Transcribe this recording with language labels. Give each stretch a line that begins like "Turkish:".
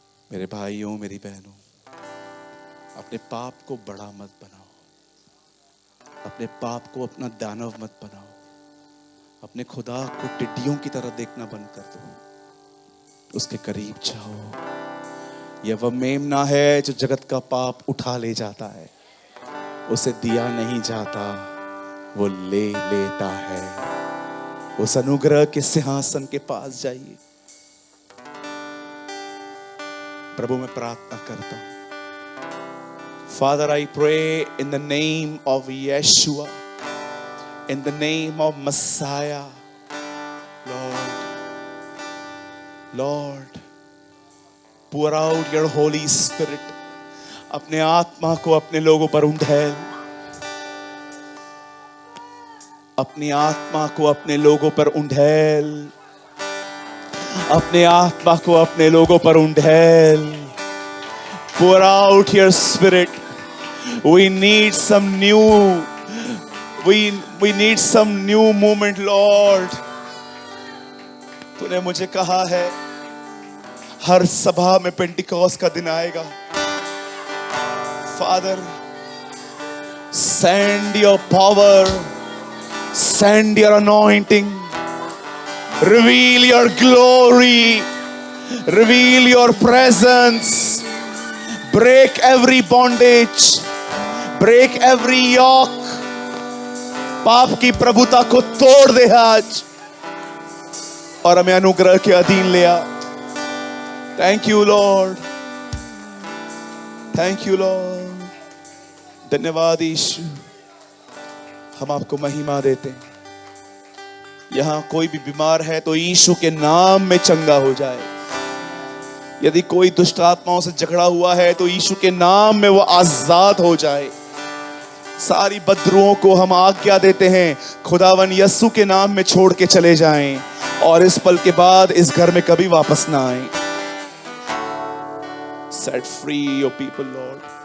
Hindi: मेरे भाइयों, मेरी बहनों, अपने पाप को बड़ा मत बनाओ, अपने पाप को अपना दानव मत बनाओ, अपने खुदा को टिड्डियों की तरह देखना बंद कर दो, उसके करीब जाओ। यह वह मेमना है जो जगत का पाप उठा ले जाता है, उसे दिया नहीं जाता, वो ले लेता है। उस अनुग्रह के सिंहासन के पास जाइए। प्रभु मैं प्रार्थना करता हूं,
English: Father, I pray in the name of Yeshua, in the name of Messiah, Lord, pour out your Holy Spirit.
Hindi: अपने आत्मा को अपने लोगों पर उंडेल, अपनी आत्मा को अपने लोगों पर उंडेल, अपने आत्मा को अपने लोगों पर उंडेल।
English: Pour out your spirit. We need some new, we need some new movement, Lord.
Hindi: तूने मुझे कहा है हर सभा में पेंटिकॉस्ट का दिन आएगा।
English: Father, send your power, send your anointing, reveal your glory, reveal your presence, break every bondage, break every yoke,
Hindi: पाप की प्रभुता को तोड़ दे आज और हमें अनुग्रह के अधीन ले आ।
English: Thank you, Lord. Thank you, Lord.
Hindi: धन्यवाद यीशु, हम आपको महिमा देते हैं। यहां कोई भी बीमार है तो यीशु के नाम में चंगा हो जाए। यदि कोई दुष्ट आत्माओं से झगड़ा हुआ है तो यीशु के नाम में वो आजाद हो जाए। सारी बदरुओं को हम आज्ञा देते हैं, खुदावन यस्सु के नाम में छोड़ के चले जाएं और इस पल के बाद इस घर में कभी वापस ना आए।
English: Set free your people, Lord.